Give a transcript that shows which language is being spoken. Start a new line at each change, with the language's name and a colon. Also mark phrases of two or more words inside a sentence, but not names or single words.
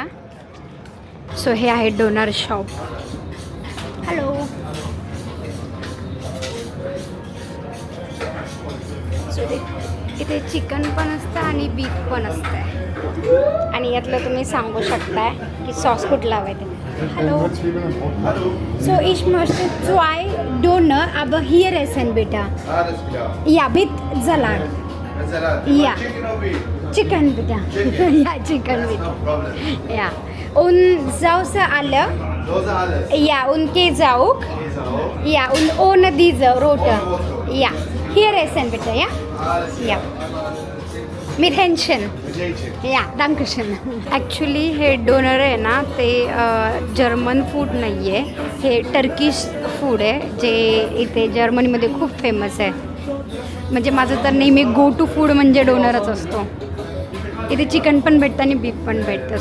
Marathi: सो हे आहे
English: doner shop.
Marathi: हॅलो. ॲक्च्युली इथे चिकन पण असतं आणि बीफ पण असतं आणि यातलं तुम्ही सांगू शकताय की सॉस कुठला हवा आहे ते.
German: Hallo. So, ich möchte 2 Döner, aber hier essen bitte. Alles klar. Ja, mit Salat. Salat. Ja.
English: Chicken or beef?
German: Chicken bitte. Chicken. Ja, Chicken No bitte. problem. Ja. Und Sauce alle. Dose alles. Ja, und Käse auch. Käse auch. Ja, und ohne diese rote. Ohne rote. Ja. Hier essen bitte, ja? Alles klar. Ja. Mit Hähnchen. Mit Hähnchen.
Marathi: या दांकशन ॲक्च्युली हे डोनर आहे ना ते
English: German food
Marathi: नाही आहे, हे
English: Turkish food
Marathi: आहे जे इथे जर्मनीमध्ये खूप फेमस आहे. म्हणजे माझं तर नेहमी
English: go to food
Marathi: म्हणजे डोनरच असतो. इथे चिकन पण भेटतं आणि बीफ पण भेटतं.